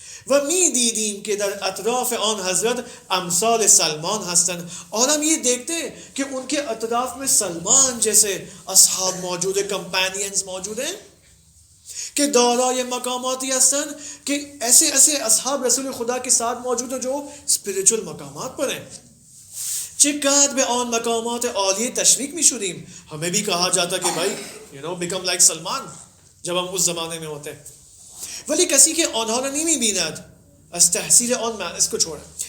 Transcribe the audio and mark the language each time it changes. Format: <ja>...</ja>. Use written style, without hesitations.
<fa>و می دیدیم کہ در اطراف آن حضرت امثال سلمان هستند،</fa> <ur>اور ہم یہ دیکھتے کہ ان کے اطراف میں سلمان جیسے اصحاب موجود ہیں، کمپینینز موجود ہیں کہ</ur> <fa>دارای مقاماتی هستند،</fa> <ur>کہ ایسے ایسے اصحاب رسول خدا کے ساتھ موجود ہیں جو اسپریچول مقامات پر ہیں.</ur> <fa>چقدر به آن مقامات عالی تشویق میشدیم.</fa> <ur>ہمیں بھی کہا جاتا کہ بھائی</ur> <en>become like</en> <ur>سلمان جب ہم اس زمانے میں ہوتے.</ur> <fa>ولی کسی که آنها را نمیبیند از تحصیل آن</fa> <ur>اس کو چھوڑا.</ur>